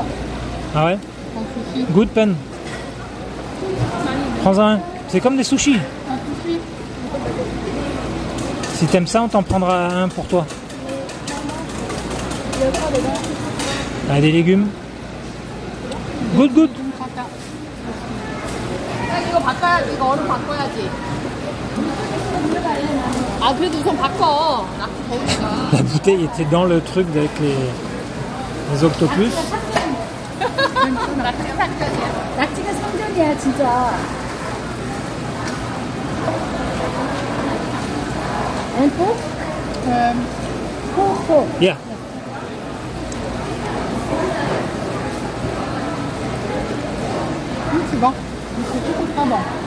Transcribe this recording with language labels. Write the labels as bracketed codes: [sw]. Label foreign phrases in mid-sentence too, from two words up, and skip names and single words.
[fr] Ah ouais? Un sushi. [en] Good pen. [fr] Prends-en un. C'est comme des sushis. Un sushi. Si t'aimes ça, on t'en prendra un pour toi. Il y a quoi dedans? Ah, des légumes. [en] Good, good. [ko] 이거 바꿔야 이거 얼음 바꿔야지. 아 그래도 우선 바꿔. 낙지 더우니까. [fr] La bouteille était dans le truc avec les octopus. 낙지가 성전이야 진짜. Un pot? Pot. [en] Yeah. [fr] C'est bon. C'est tout pas bon.